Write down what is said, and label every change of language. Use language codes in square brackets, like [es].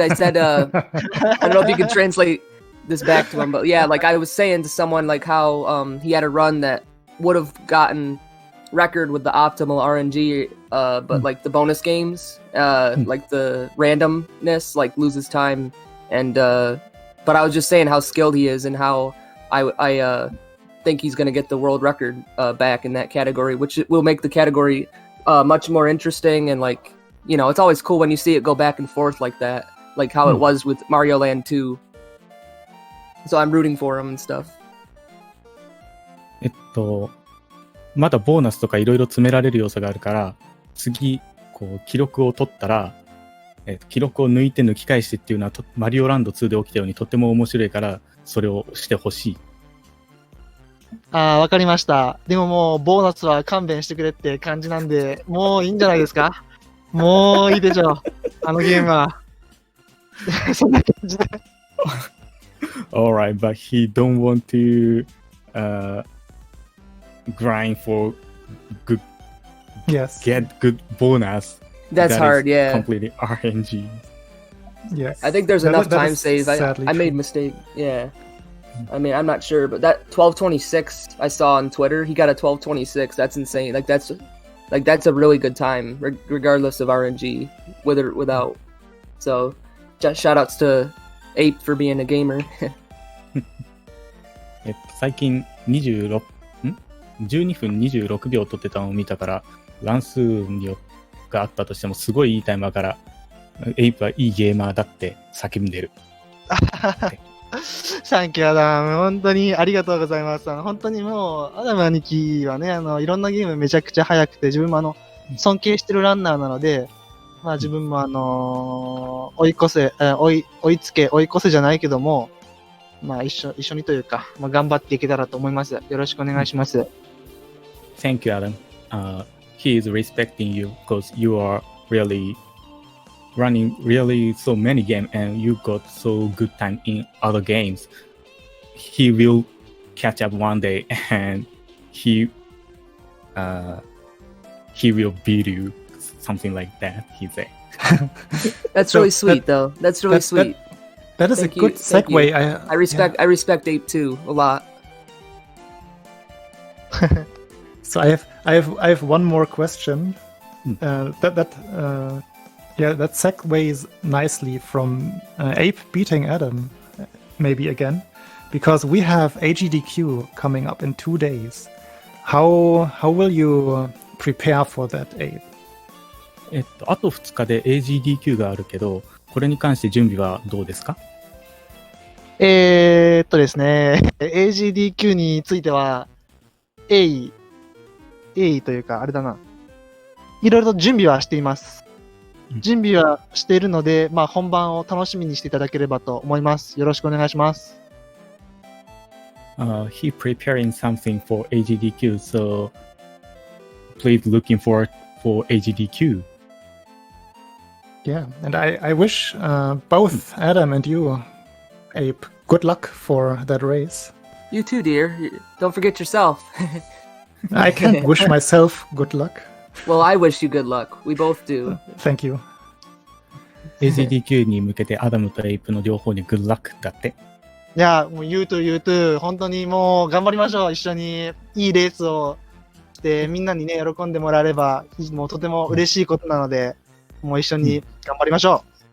[en] I said, I don't know if you could translate this back to him, but yeah, like I was saying to someone, like how he had a run that would have gotten record with the optimal RNG, but like the bonus games, like the randomness, like loses time, and but I was just saying how skilled he is and how I think he's going to get the world record back in that category, which will make the category much more interesting. And like, you know, it's always cool when you see it go back and forth like that, like how it was with Mario Land 2. So I'm rooting for him and stuff. [ja] まだボーナスとかいろいろ詰められる要素があるから、次、こう、記録を取ったら、記録を抜いて抜き返してっていうのは、マリオランド2で起きたようにとても面白いから、それをしてほしい。わかりました。でももう、ボーナスは勘弁してくれって感じなんで、もういいんじゃないですか？もういいでしょう。あのゲームは。そんな感じで。 [en] Alright, but he don't want to grind for good, get good bonus. That's that hard, is yeah. Completely RNG. Yes. I think there's enough time save. I made a mistake. Yeah. I mean, I'm not sure, but that 12:26 I saw on Twitter, he got a 12:26. That's insane. Like that's a really good time, regardless of RNG, with or without. So, just shout outs to Ape for being a gamer. [ja] 最近12分26秒取ってたのを見たから、乱数があったとしてもすごいいいタイマーから、エイプはいいゲーマーだって叫んでる。 [en] サンキューアダム。 [ja] 本当にありがとうございます。本当にもう、アダム兄貴はね、いろんなゲームめちゃくちゃ速くて、自分も尊敬してるランナーなので、まあ自分も追いつけじゃないけども、まあ一緒にというか、まあ頑張っていけたらと思います。よろしくお願いします。 [en] Thank you, Adam. He is respecting you because you are really running really so many games and you got so good time in other games. He will catch up one day and he will beat you, something like that, he said. That's really sweet, though. That's really sweet. That is a good segue. I respect Ape too a lot. So I have one more question. That segues nicely from Ape beating Adam, maybe again, because we have AGDQ coming up in 2 days. How will you prepare for that, Ape? [ja] あと2日で AGDQ があるけど、これに関して準備はどうですか？ですね、AGDQ については、鋭意というか、あれだな。いろいろと準備はしています。準備はしているので、まあ本番を楽しみにしていただければと思います。よろしくお願いします。 [en] He preparing something for AGDQ, so please looking forward for AGDQ. Yeah, and I wish both Adam and you, Abe, good luck for that race. You too, dear. Don't forget yourself. I can't wish myself good luck. Well, I wish you good luck. We both do. Thank you. [ja] AGDQ に向けてアダムとエイプの両方にグッラックだって。いや、もう言うと言うと、本当にもう頑張りましょう。一緒にいいレースをして、みんなにね、喜んでもらえれば、もうとても嬉しいことなので、もう一緒に頑張りましょ